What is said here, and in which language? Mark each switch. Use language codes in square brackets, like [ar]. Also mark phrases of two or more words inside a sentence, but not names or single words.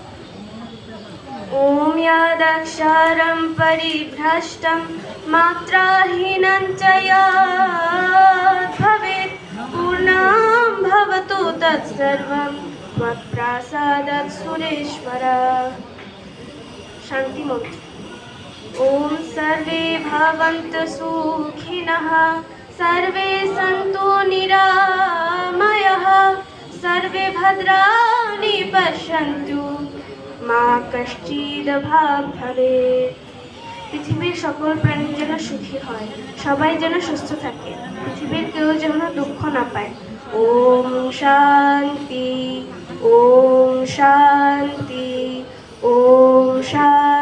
[sa] ओम यदक्षरं परिभ्रष्टं मात्राहीनं च यद् भवेत् पूर्णं भवतु तत्सर्वं त्वत्प्रसादात् सुरेश्वर। शांति मंत्र। ओम सर्वे भवन्तु सुखिनः सर्वे सन्तु निरामयाः सर्वे भद्राणि पश्यन्तु মা কশ্চিদ ভাগ ভবেৎ। [bn] পৃথিবীর সকল প্রাণী যেন সুখী হয়, সবাই যেন সুস্থ থাকে, পৃথিবীর কেউ যেন দুঃখ না পায়। [sa] ওম শান্তি, ওম শান্তি, ওম শান্তি।